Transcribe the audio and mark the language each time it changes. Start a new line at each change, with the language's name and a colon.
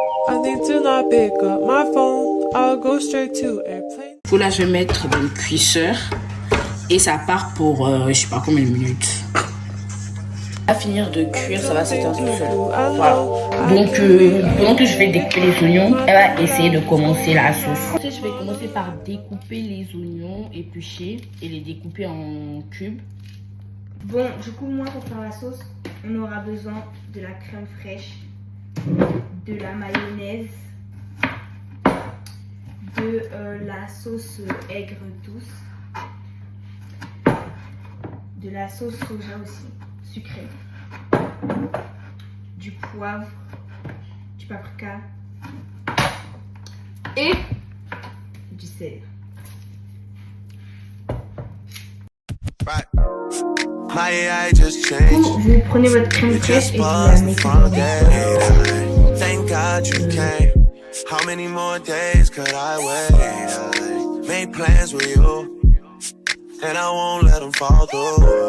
English: I think to not pick up my phone, I'll go straight to airplane.
French: Là, je vais mettre dans le cuisseur et ça part pour je sais pas combien de minutes. À finir de cuire, ça va s'éteindre tout seul. Voilà. Donc pendant que je vais découper les oignons, elle va essayer de commencer la sauce. Ensuite, je vais commencer par découper les oignons épluchés et les découper en cubes. Bon, du coup, moi, pour faire la sauce, on aura besoin de la crème fraîche, de la mayonnaise, de la sauce aigre douce, de la sauce soja aussi, sucrée, du poivre, du paprika et du sel. Vous prenez votre crème fraîche et vous la mettez dans le
English: Thank God you came. How many more days could I wait? I made plans with you, and I won't let them fall through.